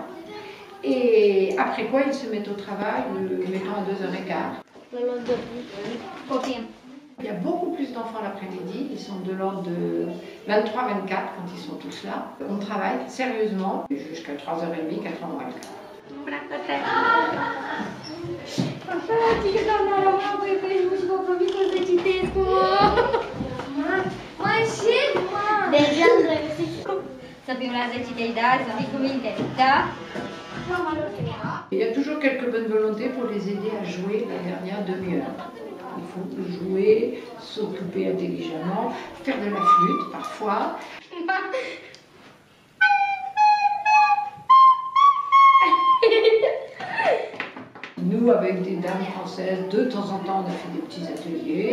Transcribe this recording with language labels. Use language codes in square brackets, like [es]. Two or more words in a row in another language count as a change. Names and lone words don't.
[fr] Et après quoi, ils se mettent au travail, mettons à 2h15. Il y a beaucoup plus d'enfants l'après-midi, ils sont de l'ordre de 23-24 quand ils sont tous là. On travaille sérieusement jusqu'à 3h30, 4h moins le quart. [ro] Să fim la 10 de da, să fii cu minte, da? [fr] Il y a toujours quelques bonnes volontés pour les aider à jouer la dernière demi-heure. Il faut jouer, s'occuper intelligemment, faire de la flûte parfois. Nous, avec des dames françaises, de temps en temps, on a fait des petits ateliers.